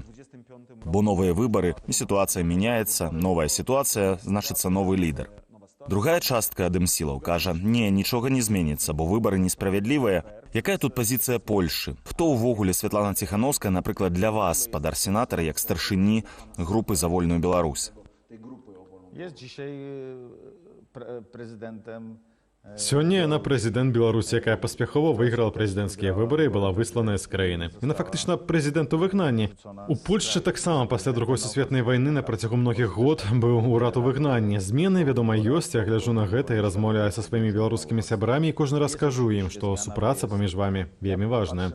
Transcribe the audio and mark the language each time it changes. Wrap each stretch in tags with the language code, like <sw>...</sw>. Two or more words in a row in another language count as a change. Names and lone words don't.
<be>Бо новыя выбары, і сітуацыя мяняецца, новая сітуацыя, значыцца новы лідар. Другая частка дэмсілаў кажа, не, нічога не зменіцца, бо выбары несправядлівыя. Якая тут пазіцыя Польшы? Хто ўвогуле Святлана Ціханаўская, напрыклад, для вас, спадар сенатара, як старшыні групы «За вольную Беларусь»?</be> <pl>Jest dzisiaj prezydentem...</pl> <be>Сёння яна прэзідэнт Беларусі, якая паспяхова выйграла прэзідэнцкія выбары і была высланая з краіны. Яна фактычна прэзідэнт у выгнанні. У Польшчы таксама пасля другой сусветнай вайны на працягу многіх год быў урад у выгнанні. Змены, вядома, ёсць, я гляджу на гэта і размаўляю са сваімі беларускімі сябрамі і кожны раз кажу ім, што супраца паміж вамі вельмі важная.</be>